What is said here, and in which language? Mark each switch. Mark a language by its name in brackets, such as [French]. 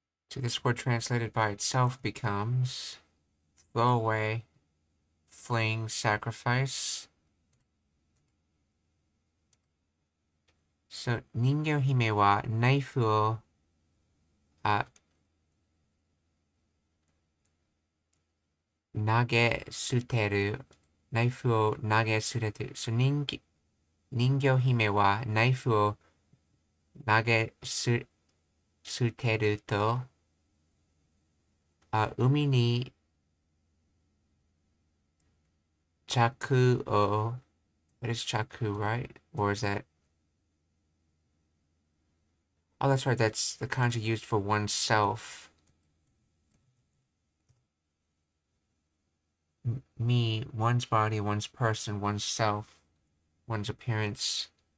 [English] so this word translated by itself becomes throw away, fling, sacrifice. [Japanese] So, 人魚姫はナイフを投げ捨てる。ナイフを投げ捨てる。 So, 人魚姫はナイフを投げ捨てると、海に着を [English] What is chaku, right? Or is that... Oh, that's right. That's the kanji used for oneself. Me, one's body, one's person, one's self, one's appearance.